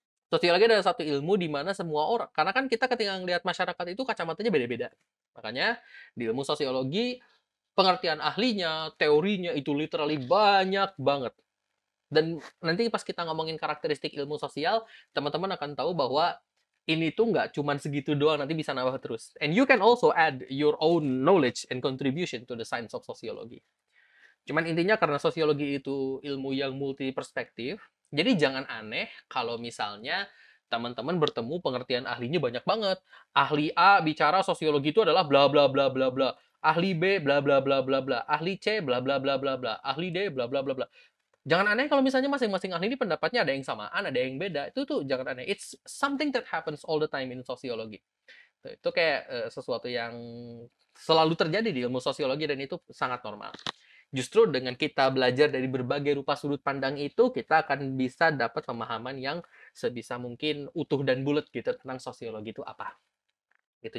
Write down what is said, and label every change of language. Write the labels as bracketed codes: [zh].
[id] Sosiologi adalah satu ilmu di mana semua orang, karena kan kita ketika ngelihat masyarakat itu kacamatanya beda-beda. Makanya di ilmu sosiologi, pengertian ahlinya, teorinya itu literally banyak banget. Dan nanti pas kita ngomongin karakteristik ilmu sosial, teman-teman akan tahu bahwa ini tuh nggak cuma segitu doang, nanti bisa nambah terus. [en] And you can also add your own knowledge and contribution to the science of sociology. [id] Cuman intinya karena sosiologi itu ilmu yang multi perspektif, jadi jangan aneh kalau misalnya teman-teman bertemu pengertian ahlinya banyak banget. Ahli A bicara sosiologi itu adalah bla bla bla bla bla. Ahli B bla bla bla bla bla. Ahli C bla bla bla bla bla. Ahli D bla bla bla bla. Jangan aneh kalau misalnya masing-masing ahli ini pendapatnya ada yang samaan, ada yang beda. Itu tuh jangan aneh. [en] It's something that happens all the time in sociology. [id] Itu kayak sesuatu yang selalu terjadi di ilmu sosiologi dan itu sangat normal. Justru dengan kita belajar dari berbagai rupa sudut pandang itu, kita akan bisa dapat pemahaman yang sebisa mungkin utuh dan bulat gitu tentang sosiologi itu apa. Gitu.